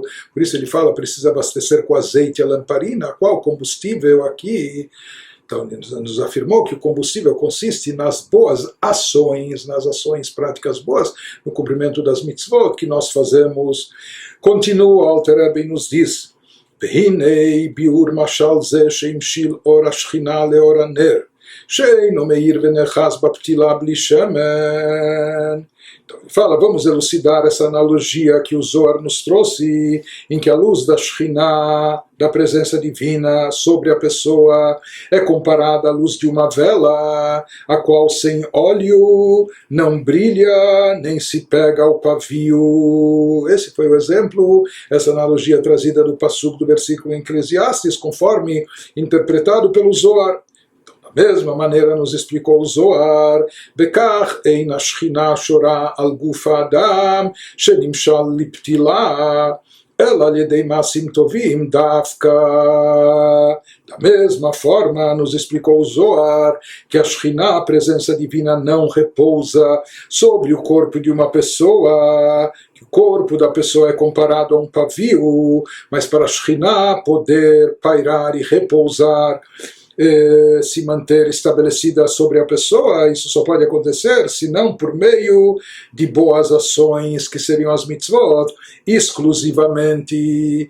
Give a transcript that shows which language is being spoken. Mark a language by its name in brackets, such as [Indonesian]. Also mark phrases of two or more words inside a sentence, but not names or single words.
[Portuguese] Por isso ele fala, precisa abastecer com azeite a lamparina. Qual combustível aqui? Então ele nos afirmou que o combustível consiste nas boas ações, nas ações práticas boas, no cumprimento das mitzvot que nós fazemos. Continua o Alter Rebbe e nos diz: [Hebrew] והנה ביאור משל זה שהמשיל אור השכינה לאור הנר שאינו מאיר ונאחז בפתילה בלי שמן. [Portuguese] Então ele fala, vamos elucidar essa analogia que o Zohar nos trouxe, em que a luz da Shekhinah, da presença divina sobre a pessoa, é comparada à luz de uma vela, a qual sem óleo não brilha, nem se pega ao pavio. Esse foi o exemplo, essa analogia trazida do Passuco do versículo em Eclesiastes, conforme interpretado pelo Zohar. Da mesma maneira nos explicou o Zohar, [Hebrew] בכך אין השכינה שורה על גוף האדם שנמשל לפתילה אלא על ידי מעשים טובים דוקא. [Portuguese] Da mesma forma nos explicou o Zohar que a Shekhinah, a presença divina, não repousa sobre o corpo de uma pessoa, que o corpo da pessoa é comparado a um pavio, mas para a Shekhinah poder pairar e repousar, se manter estabelecida sobre a pessoa, isso só pode acontecer se não por meio de boas ações, que seriam as mitzvot, exclusivamente.